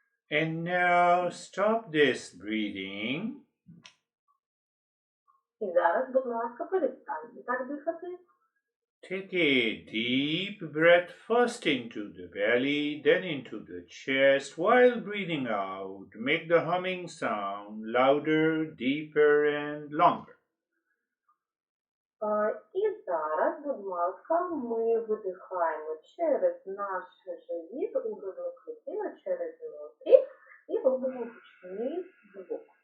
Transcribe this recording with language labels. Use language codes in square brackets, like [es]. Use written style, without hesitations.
[en] And now stop this breathing. [uk] І зараз, будь ласка, перестаньте так дихати. [en] Take a deep breath first into the belly, then into the chest. While breathing out, make the humming sound louder, deeper, and longer. [uk] І зараз, будь ласка, ми видихаємо через наш живіт у грудну клітину, через ноздрі і робимо гучний звук.